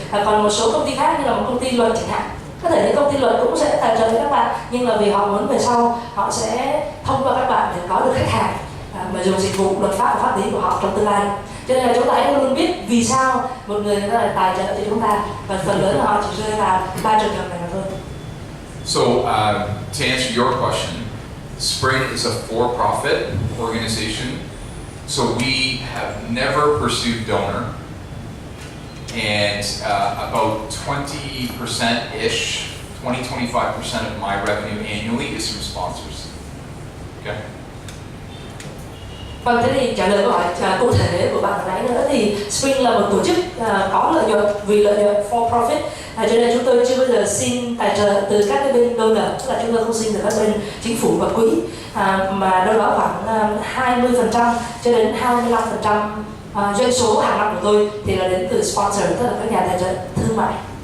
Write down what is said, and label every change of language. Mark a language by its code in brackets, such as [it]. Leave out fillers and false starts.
[vi] Còn một số công ty khác như là một công ty luật chẳng hạn, có thể những công ty luật cũng sẽ tài trợ cho các bạn, nhưng là vì họ muốn về sau họ sẽ thông qua các bạn để có được khách hàng mà dùng dịch vụ luật pháp và pháp lý của họ trong tương lai. Cho nên là chúng ta hãy luôn biết vì sao một người ta lại tài trợ cho chúng ta, và phần lớn là họ chỉ rơi vào 3 trường hợp này mà thôi. [en] So to answer your question, Spring is a for-profit organization, so we have never pursued donor, and about 20%-ish, 20-25% of my revenue annually is from sponsors. Okay. [vi] Vâng, thế thì trả lời câu hỏi cụ thể của bạn hồi nãy nữa, thì Spring là một tổ chức có lợi nhuận, vì lợi nhuận [en] for profit, [vi] cho nên chúng tôi chưa bao giờ xin tài trợ từ các cái bên donor, tức là chúng tôi không xin từ các bên chính phủ và quỹ, mà đâu đó khoảng 20% cho đến 25% doanh số hàng năm của tôi thì là đến từ sponsor, tức là các nhà tài trợ thương mại.